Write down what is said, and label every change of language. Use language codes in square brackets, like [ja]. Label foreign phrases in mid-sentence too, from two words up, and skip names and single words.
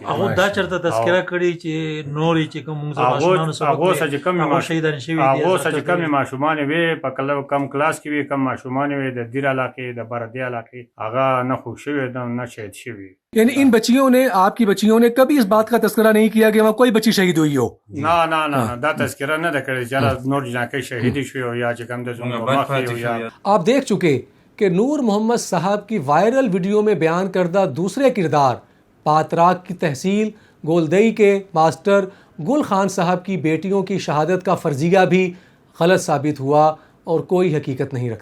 [ps] هغه دا چرته تذکره کړي چې نورې چې کوم موږ ماشومان سره هغه چې کوم شهیدان شوي دي، هغه چې کوم ماشومان وي په کم کلاس کې وي، کم ماشومان وي د دیر علاقې د بردی علاقې، هغه نه خوږ شوی نه شهید شوی. [ur] یعنی ان بچیوں نے، آپ کی بچیوں نے کبھی اس بات کا تذکرہ نہیں کیا کہ وہاں کوئی بچی شہید ہوئی ہو؟ [ps] نه نه نه دا تذکرہ نه ده کړی چې نور جناکې شهیدی شوی او یا چې کوم د زموږ مخې او یا. [ur] آپ دیکھ چکے کہ نور محمد صاحب کی وائرل ویڈیو میں بیان کردہ دوسرے کردار پاتراک کی تحصیل گولدئی کے ماسٹر گل خان صاحب کی بیٹیوں کی شہادت کا فرضیہ بھی غلط ثابت ہوا اور کوئی حقیقت نہیں رکھتا.